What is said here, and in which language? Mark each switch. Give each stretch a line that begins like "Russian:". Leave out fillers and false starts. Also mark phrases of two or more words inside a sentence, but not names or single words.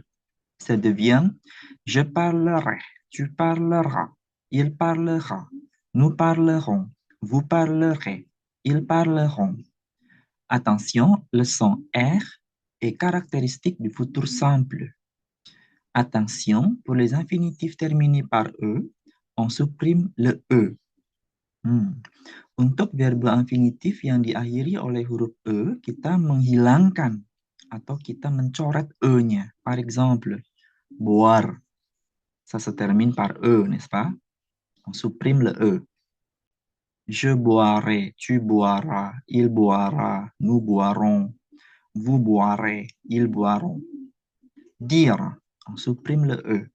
French: Ça devient je parlerai, tu parleras, il parlera, nous parlerons, vous parlerez, ils parleront. Attention, le son R est caractéristique du futur simple. Attention, pour les infinitifs terminés par E, on supprime le E.
Indonesian: Untuk
French: verbe infinitif
Indonesian: yang diakhiri oleh huruf E, kita menghilangkan atau kita mencoret E-nya.
French: Par exemple, boire, ça se termine par E, n'est-ce pas? On supprime le E. Je boirai, tu boiras, il boira, nous boirons, vous boirez, ils boiront. Dire, on supprime le E.